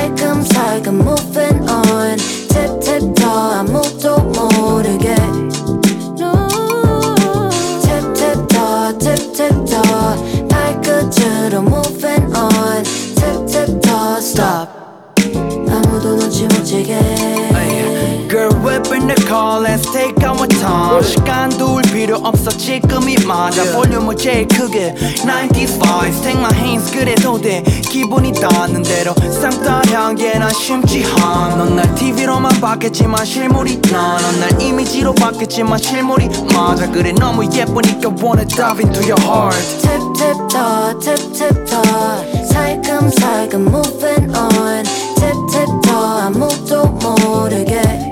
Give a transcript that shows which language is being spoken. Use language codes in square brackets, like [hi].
[ko] 살금살금 [en] moving on. Tip tip toe, [ko] 아무도 모르게. [en] No. Tip tip toe, tip tip toe. [ko] 발끝으로 [en] moving on. Tip tip toe, stop. [ko] 아무도 눈치 못 채게. [en] Girl, whip in the car, let's take our time. [ko] 시간 둘 필요 없어, 지금이 맞아. 볼륨을 제일 크게. [en] 90s vibes, take my hands, [ko] 그래도 돼. 기분이 닿는 대로. 쌍따 향기에 난 심취함. 넌 날 TV로만 봤겠지만 실물이 나. 넌 날 이미지로 봤겠지만 실물이 맞아. 그래, 너무 예쁘니까 [en] wanna dive into your heart. Tip tip toe, tip tip toe. [ko] 살금살금 [en] moving on. Tip tip toe, [ko] 아무도 모르게.